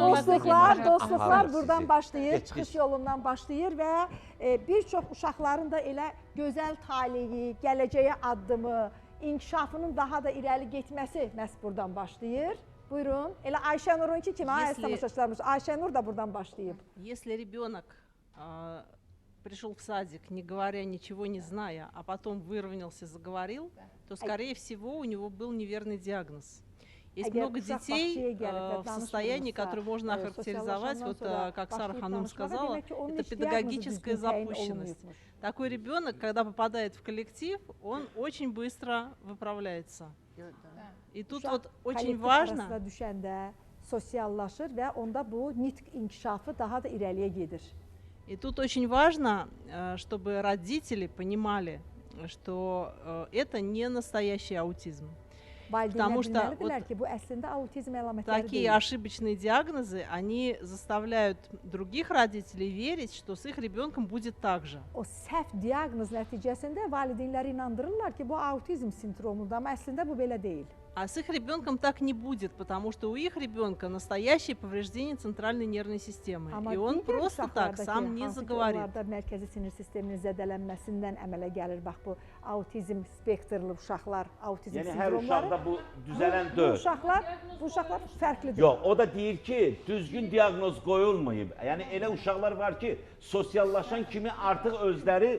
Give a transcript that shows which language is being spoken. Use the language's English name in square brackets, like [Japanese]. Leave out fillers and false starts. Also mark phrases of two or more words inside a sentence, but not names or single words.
[Azerbaijani] Dostluqlar buradan başlayır, çıxış yolundan başlayır və bir çox uşaqların da elə gözəl taleyi, gələcəyə addımı, inkişafının daha da irəli getməsi məhz buradan başlayır. Buyurun. Elə Ayşənur'unki kimi, əziz tamaşaçılarımız, Ayşənur da buradan başlayıb. [Russian] Если ребенок пришел в садик, не говоря, ничего не зная, а потом выровнялся, заговорил, то, скорее всего, у него был неверный диагноз. Есть много детей в состоянии, которые можно охарактеризовать, вот как Сара Ханум сказала, это педагогическая запущенность. Такой ребенок, когда попадает в коллектив, он очень быстро выправляется. И тут вот очень важно... [Azerbaijani] Sosiallaşır və onda bu nitq inkişafı daha da irəliyə gedir. [Russian] И тут очень важно, чтобы родители понимали, что это не настоящий аутизм. Потому что вот такие ошибочные диагнозы, они заставляют других родителей верить, что с их ребенком будет так же. [Azerbaijani] O səhv diaqnoz nəticəsində valideynləri inandırırlar ki, bu autizm sindromudur, amma əslində bu belə deyil. [Russian] А с их ребенком так не будет, потому что у их ребенка настоящее повреждение центральной нервной системы. И он просто так сам не заговорит. [Azerbaijani] Mərkəzi sinir sisteminin zədələnməsindən əmələ gəlir. Bax bu autizm spektrli uşaqlar, autizm sindromları. Yəni hər uşaqda bu düzələn deyil. Bu uşaqlar fərqlidir. Yox, o da deyir ki, düzgün diaqnoz qoyulmayıb. Yəni elə uşaqlar var ki, sosiallaşan kimi artıq özləri